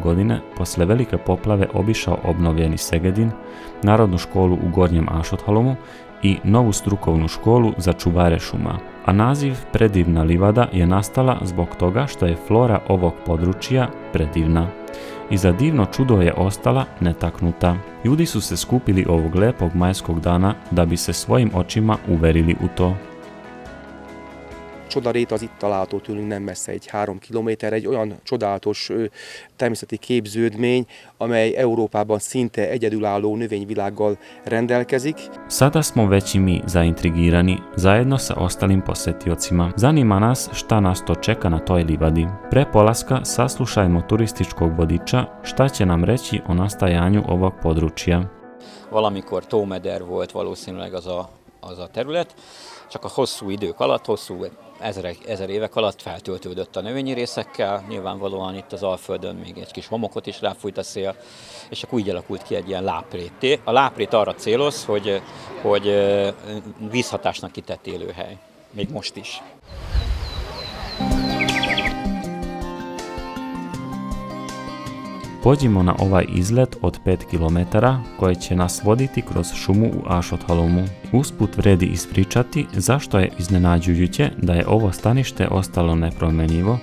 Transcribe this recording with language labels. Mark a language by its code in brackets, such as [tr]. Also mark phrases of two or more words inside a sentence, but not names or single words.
[sr] godine posle velike poplave obišao obnovljeni Segedin, Narodnu školu u Gornjem Ašothalomu i novu strukovnu školu za čuvare šuma, a naziv Predivna livada je nastala zbog toga što je flora ovog područja predivna. I za divno čudo je ostala netaknuta. Ljudi su se skupili ovog lepog majskog dana da bi se svojim očima uverili u to. [hu] Csodarét az itt található tőlünk nem messze, egy 3 kilométer, egy olyan csodálatos természeti képződmény, amely Európában szinte egyedülálló növényvilággal rendelkezik. [sr] Sada smo već i mi zaintrigirani, zajedno sa ostalim posjetiocima. Zanima nas šta nas to čeka na toj livadi. Pre polaska saslušajmo turističkog vodiča šta će nam reći o nastajanju ovog područja. [hu] Valamikor tómeder volt valószínűleg az a terület, csak a hosszú idők alatt, hosszú ezer évek alatt feltöltődött a növényi részekkel, nyilvánvalóan itt az Alföldön még egy kis homokot is ráfújt a szél, és akkor úgy alakult ki egy ilyen láprétté. A láprét arra céloz, hogy vízhatásnak kitett élőhely, még most is. [sr] Pođimo na ovaj izlet od 5 km koji će nas voditi kroz šumu u Ašothalomu. Usput vredi ispričati zašto je iznenađujuće da je ovo stanište ostalo nepromenjivo.